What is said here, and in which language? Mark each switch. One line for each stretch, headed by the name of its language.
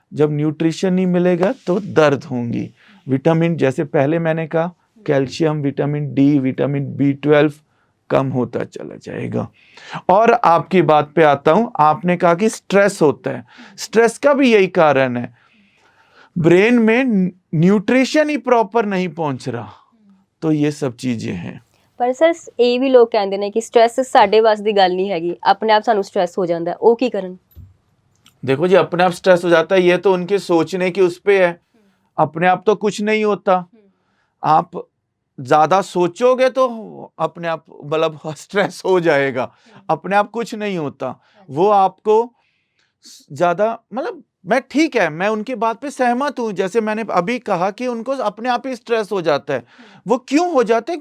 Hindi: जब न्यूट्रिशन नहीं मिलेगा तो दर्द होंगी। विटामिन, जैसे पहले मैंने कहा, calcium, vitamin D, vitamin B12 कम होता चला जाएगा। और आपकी बात पे आता हूं, आपने कहा कि स्ट्रेस होता है, स्ट्रेस का भी यही कारण है, ब्रेन में न्यूट्रिशन ही प्रॉपर नहीं पहुंच रहा, तो ये सब चीजें हैं।
Punjabi: ਪਰ ਸਰ ਇਹ ਵੀ ਲੋਕ ਕਹਿੰਦੇ ਨੇ ਕਿ ਸਟ੍ਰੈਸ ਸਾਡੇ ਵਾਸ ਦੀ ਗੱਲ ਨਹੀਂ ਹੈਗੀ, ਆਪਣੇ ਆਪ ਸਾਨੂੰ ਸਟ੍ਰੈਸ ਹੋ ਜਾਂਦਾ, ਉਹ ਕੀ ਕਰਨ?
Hindi: देखो जी, अपने आप स्ट्रेस हो जाता है, ये तो उनके सोचने की उस पे है। अपने आप तो कुछ नहीं होता। आप ज्यादा सोचोगे तो अपने आप मतलब स्ट्रेस हो जाएगा, अपने आप कुछ नहीं होता। वो आपको ज्यादा मतलब मैं ठीक है, मैं उनकी बात पे सहमत हूं, जैसे मैंने अभी कहा कि उनको अपने आप ही स्ट्रेस हो जाता है। वो क्यों हो जाते हैं?